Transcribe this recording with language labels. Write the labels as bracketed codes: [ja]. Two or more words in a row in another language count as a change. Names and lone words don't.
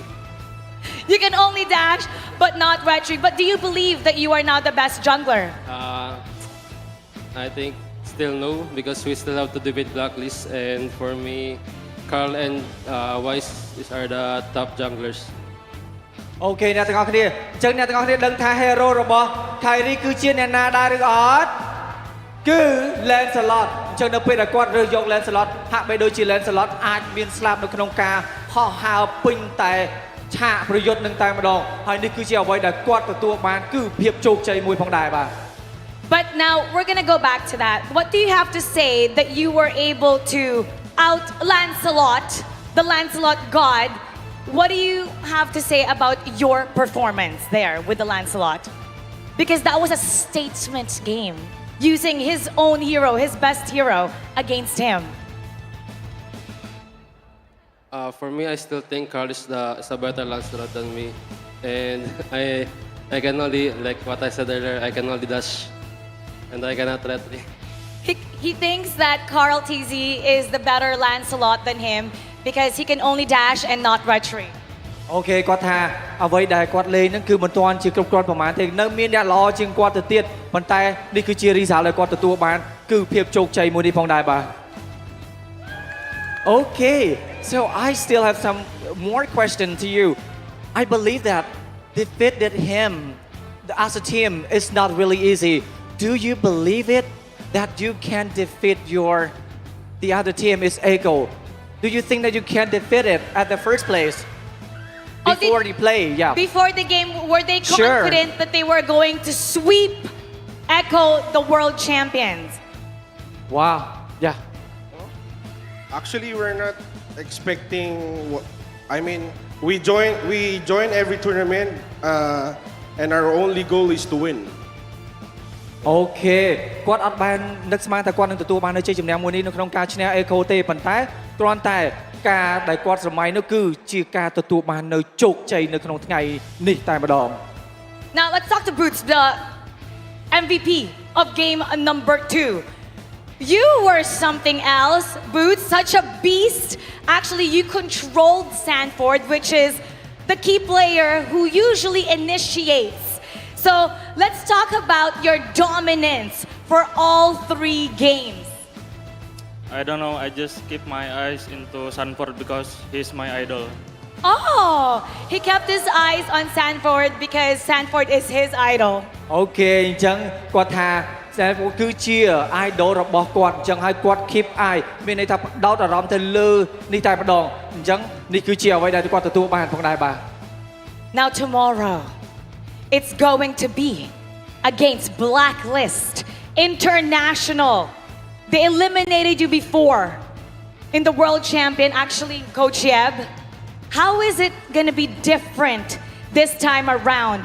[en] You can only dash, but not retreat. But do you believe that you are now the best jungler? I think still no, because we still have to defeat Blacklist, and for me, Carl and Wise are the top junglers. [km] អូខេអ្នកទាំងអស់គ្នាអញ្ចឹងអ្នកទាំងអស់គ្នាដឹងថា hero របស់ Kyrie គឺជាអ្នកណាដែរឬអត់គឺ Lancelot អញ្ចឹងនៅពេលដែលគាត់រើសយក Lancelot ហាក់បីដូចជា Lancelot អាចមានស្លាប់នៅក្នុងការហោះហើរពេញតែឆាកប្រយុទ្ធនឹងតែម្ដងហើយនេះគឺជាអ្វីដែលគាត់ទទួលបានគឺភាពជោគជ័យមួយផងដែរបាទ [en] But now we're gonna go back to that. What do you have to say that you were able to out Lancelot, the Lancelot god? What do you have to say about your performance there with the Lancelot? because that was a statement game, using his own hero, his best hero, against him. For me, I still think Carl is a better Lancelot than me. And I can only, like what I said earlier, I can only dash. And I cannot retry. He thinks that Carl TZ is the better Lancelot than him because he can only dash and not retry. [km] អូខេគាត់ថាអ្វីដែលគាត់លេងហ្នឹងគឺមិនទាន់ជាគ្រប់គ្រាន់ប្រហែលទេនៅមានអ្នកល្អជាងគាត់ទៅទៀតប៉ុន្តែនេះគឺជា result ដែលគាត់ទទួលបានគឺភាពជោគជ័យមួយនេះផងដែរបាទ [en] Okay, so I still have some more question to you. I believe that defeated him as a team is not really easy. Do you believe it that you can defeat the other team is Echo? Do you think that you can defeat it at the first place? Before they play, yeah. Before the game, were they confident that they were going to sweep Echo, the world champions? Wow, yeah. Actually, we're not expecting. I mean, we join every tournament, and our only goal is to win. [km] អូខេគាត់អត់បាននឹកស្មានថាគាត់នឹងទទួលបាននៅជ័យជំនះមួយនេះនៅក្នុងការឈ្នះ Echo ទេប៉ុន្តែគ្រាន់តែការដែលគាត់ស្រមៃនោះគឺជាការទទួលបាននៅជោគជ័យនៅក្នុងថ្ងៃនេះតែម្ដង [en] Now let's talk to Boots, the MVP of game number 2. You were something else, Boots, such a beast. Actually, you controlled Sanford, which is the key player who usually initiates. So let's talk about your dominance for all 3 games. I don't know, I just keep my eyes into Sanford because he's my idol. Oh, he kept his eyes on Sanford because Sanford is his idol. [km] អូខេអញ្ចឹងគាត់ថា Sanford គឺជា idol របស់គាត់អញ្ចឹងហើយគាត់ [en] keep eye [km] មានន័យថាដោតអារម្មណ៍ទៅលើនេះតែម្ដងអញ្ចឹងនេះគឺជាអ្វីដែលគាត់ទទួលបានផងដែរបាទ [en] Now tomorrow it's going to be against Blacklist International. They eliminated you before in the world champion, actually, Coach Yeb. How is it going to be different this time around?